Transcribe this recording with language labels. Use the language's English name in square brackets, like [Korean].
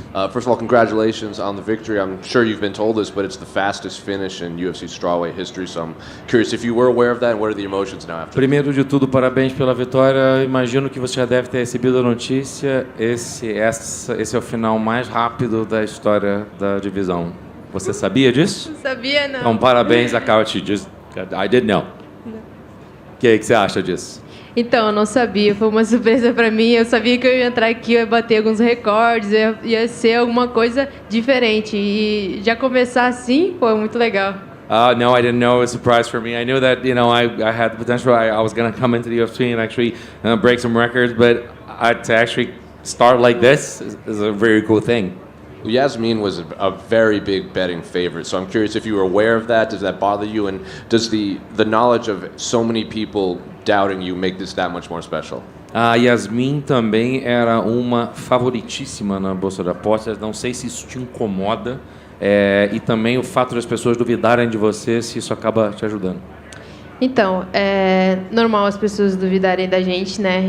[English] First of all, congratulations on the victory. I'm sure you've been told this, but it's the fastest finish in UFC strawweight history. So I'm curious if you were aware of that, and what are the emotions now after? [Portuguese] Primeiro de tudo, parabéns pela vitória. Imagino que você já deve ter recebido a notícia. Esse é o final mais rápido da história da divisão. Você sabia disso? Não sabia, não. Então, parabéns a Couch. [English] I didn't know. [Portuguese] O que você acha disso? Então, eu não sabia, foi uma surpresa pra mim. Eu sabia que eu ia entrar aqui, eu ia bater alguns recordes, ia ser alguma coisa diferente. E já começar assim, foi muito legal. [English] No, I didn't know. It was a surprise for me. I knew that, I had the potential. I was going to come into the UFC and actually break some records, but to actually start like this is a very cool thing. Yazmin was a very big betting favorite, so I'm curious if you were aware of that. Does that bother you, and does the knowledge of so many people doubting you make this that much more special? [Portuguese] A Yazmin também era uma favoritíssima na bolsa de apostas. Não sei se isso te incomoda, e também o fato das pessoas duvidarem de você, se isso acaba te ajudando. Então, é normal as pessoas duvidarem da gente, né?